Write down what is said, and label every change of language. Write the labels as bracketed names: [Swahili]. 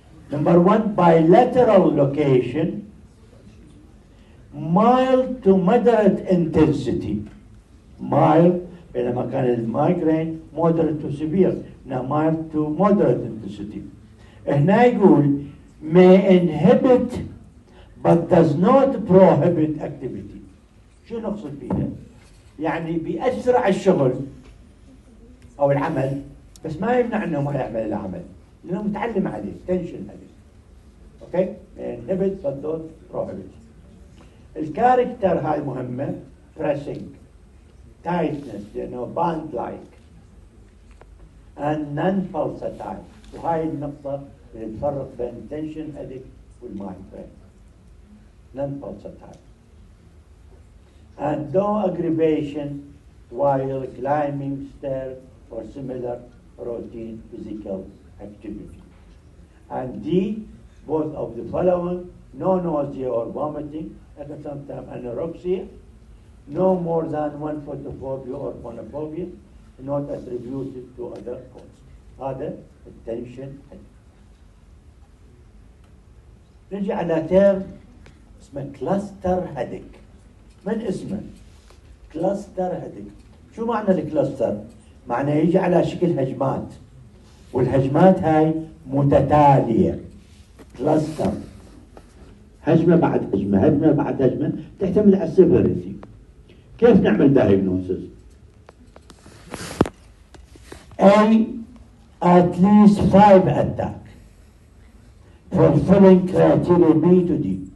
[English] Number 1, bilateral location, mild to moderate intensity. mild [Arabic] بينما كان المايجرين [English] moderate to severe، now mild to moderate intensity. [Arabic] هنا يقول [English] may inhibit but does not prohibit activity. [Arabic] شو نقصد فيها؟ يعني بيأثر على الشغل أو العمل، بس ما يمنع إنه ما يعمل العمل لأنه متعلم عليه تنشن عليه. أوكي؟ [English] inhibit but don't prohibit. [Arabic] الكاركتر هاي مهمة، pressing، tightness لأنه band like، [English] and non-pulsatile. [Arabic] وهاي النقطة اللي تفرق بين tension headache والmigraine. [English] non-pulsatile. And no aggravation while climbing stairs or similar routine physical activity. And D, both of the following: no nausea or vomiting, and sometimes anorexia, no more than one photophobia or phonophobia, not attributed to other cause. [Arabic] هذا التنشن. نجي على تيرم اسمه كلاستر هيديك. من اسمه؟ كلاستر هيديك. شو معنى الكلاستر؟ معنى يجي على شكل هجمات، والهجمات هاي متتالية. كلاستر، هجمة بعد هجمة، هجمة بعد هجمة، تعتمد على السيفيريتي. كيف نعمل دايجنوسيس؟ [English] A, at least 5 attack fulfilling criteria B to D.